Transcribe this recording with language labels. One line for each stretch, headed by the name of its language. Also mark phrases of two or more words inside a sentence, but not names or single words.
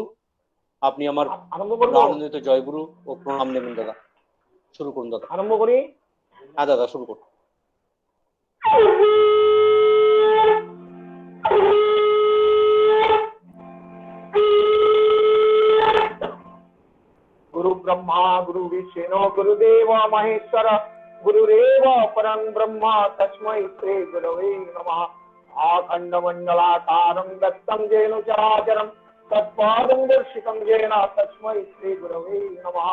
Bangla: আপনি আমার আনন্দিত জয়গুরু ও প্রণাম নেবেন দাদা। শুরু করুন দাদা। আরম্ভ করি? হ্যাঁ দাদা, শুরু করুন।
Sanskrit: गुरु ब्रह्मा गुरु विष्णु गुरुदेव महेश्वर गुरुरेव परं ब्रह्म तस्मै श्री गुरवे नमः। आखंड मंडलाकारं दत्तं येन चराचरं तत्पादं दर्शितं येन तस्मै श्री गुरवे नमः।